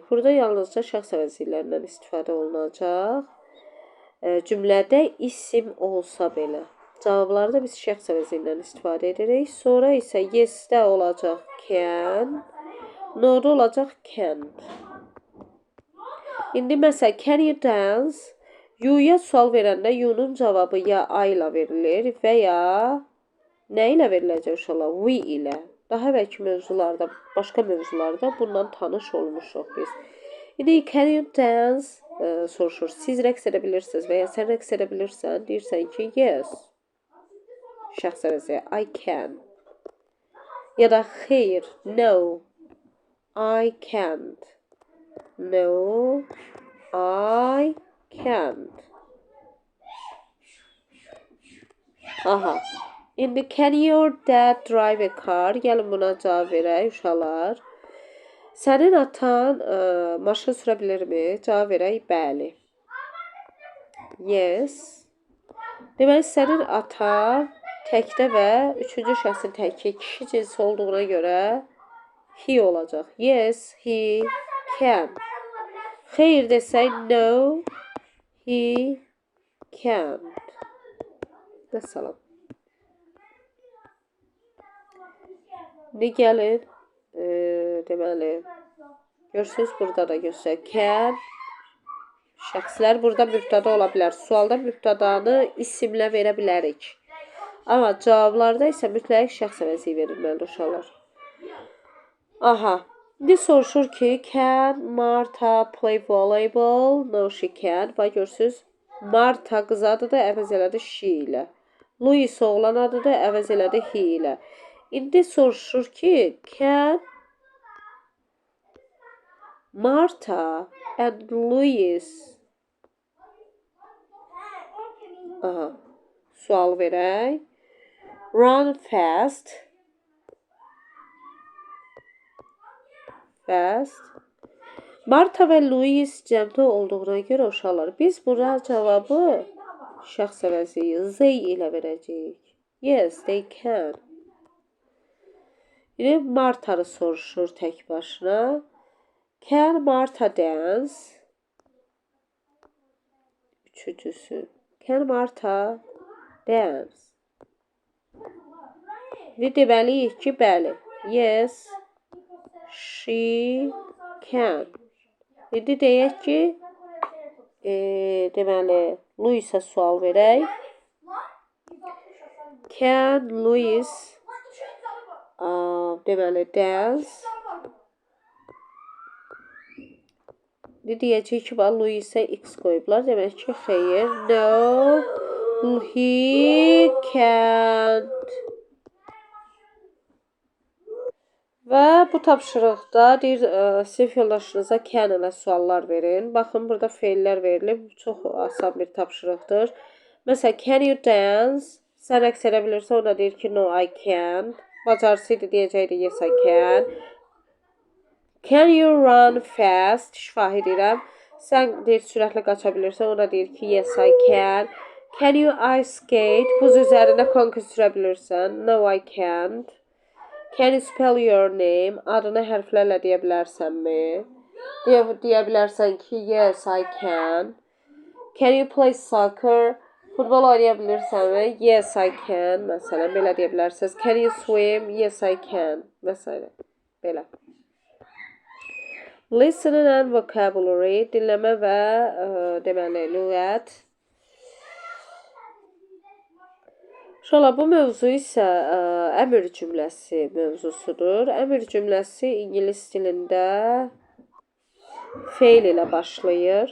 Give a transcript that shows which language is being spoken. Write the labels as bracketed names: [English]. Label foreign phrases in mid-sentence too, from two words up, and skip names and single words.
[Azerbaijani] Burada yalnızca şəxs əvəzliklərindən istifadə olunacaq. Cümlədə isim olsa belə. Cavablarda biz şəxs əvəzliyindən istifadə edirik. Sonra isə yes-də olacaq can, no-da olacaq can't. İndi məsələn, [English] can you dance? [Azerbaijani] You-ya sual verəndə you-nun cavabı ya I ilə verilir və ya nə ilə veriləcək uşaqlar? We ilə. Daha əvvəlki mövzularda, başqa mövzularda bundan tanış olmuşuq biz. [English] İndi can you dance? [Azerbaijani] Soruşur. Siz rəqs edə bilirsiniz və ya sən rəqs edə bilirsən. Deyirsən ki, yes. Şəxs əvəzliyi, [English] I can. [Azerbaijani] Ya da xeyr, no. [English] I can't. No, I can't. [Azerbaijani] Aha. [English] İndi can your dad drive a car? [Azerbaijani] Gəlin buna cavab verək uşaqlar. Sənin atan maşın sürə bilirmi? Cavab verək, bəli. Yes. Deməli, sənin atan təkdə və üçüncü şəxsin təki kişi cinsi olduğuna görə he olacaq. [English] Yes, he can. [Azerbaijani] Xeyr desək, [English] no, he can't. [Azerbaijani] Məsələn. İndi gəlin. Deməli, görürsünüz, burada da göstərir. Can, şəxslər burada mübtəda ola bilər. Sualda mübtədanı isimlə verə bilərik. Amma cavablarda isə mütləq şəxs əvəzliyi verilməlidir uşaqlar. Aha, indi soruşur ki, [English] can Martha play volleyball? No, she can. [Azerbaijani] Bax, görürsünüz, Martha qız adıdır, əvəz elədi she ilə. Louis oğlan adıdır, əvəz elədi he ilə. İndi soruşur ki, [English] can Martha and Louis [Azerbaijani] sual verək. [English] Run fast. [Azerbaijani] Martha və Louis cəmdə olduğuna görə uşaqlar, biz buna cavabı şəxs əvəzliyi they ilə verəcəyik. [English] Yes, they can. [Azerbaijani] İndi Marta'nı soruşur tək başına. [English] Can Martha dance? Üçüncüsü. Can Martha dance? [Azerbaijani] İndi deməliyik ki, bəli. [English] Yes, she can. [Azerbaijani] İndi deyək ki, deməli, Louis'ə sual verək. [English] Can Louis deməli, dance? [Azerbaijani] İndi deyəcək ki, Louis'ə X qoyublar. Demək ki, xeyr. [English] No, he can't. [Azerbaijani] Və bu tapşırıqda deyir, sinif yoldaşınıza can ilə suallar verin. Baxın, burada feillər verilib. Çox asan bir tapşırıqdır. Məsələn, [English] can you dance? [Azerbaijani] Sən rəqs edə bilirsən, o da deyir ki, [English] no, I can't. [Azerbaijani] Bacarsaydı deyəcəkdi, [English] yes, I can. Can you run fast? [Azerbaijani] Şifahi deyirəm. Sən deyir sürətlə qaça bilirsən. O da deyir ki, [English] yes I can. Can you ice skate? [Azerbaijani] Buz üzərində konki sürə bilirsən. [English] No I can't. Can you spell your name? [Azerbaijani] Adını hərflərlə deyə bilərsənmi? Deyə bilərsən ki, [English] yes I can. Can you play soccer? [Azerbaijani] Futbol oynaya bilirsənmi? [English] Yes I can. [Azerbaijani] Məsələn, belə deyə bilərsiniz. [English] Can you swim? Yes I can. [Azerbaijani] Məsələn, belə. [English] Listening and vocabulary, [Azerbaijani] dinləmə və deməli, lüğət. Uşaqlar, bu mövzu isə əmr cümləsi mövzusudur. Əmr cümləsi ingilis dilində feil ilə başlayır.